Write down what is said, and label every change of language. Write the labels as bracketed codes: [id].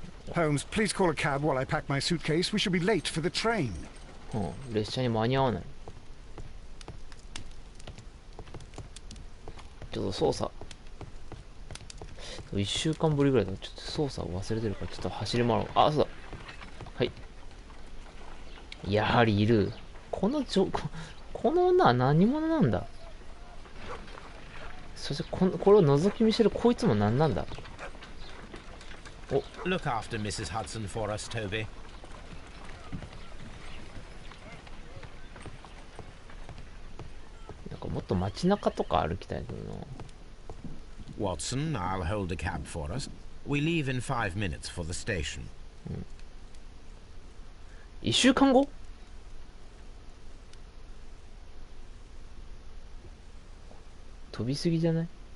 [en] Holmes, please call a cab while I pack my suitcase. We should be late for the train. [ja] う、列車に間に合わない。ちょっと操作1週間ぶりぐらいだ。ちょっと操作を忘れてるから、ちょっと走り回ろう。あ、そうだ。はい。やはりいる。この女は何者なんだ。そしてこれを覗き見してるこいつも何なんだ。お、 [en] Look after Mrs. Hudson for us, Toby. [ja] なんかもっと街中とか歩きたいけどな。 [en] Watson, I'll hold a cab for us. We leave in 5 minutes for the station. [ja] 1週間後？飛びすぎじゃない？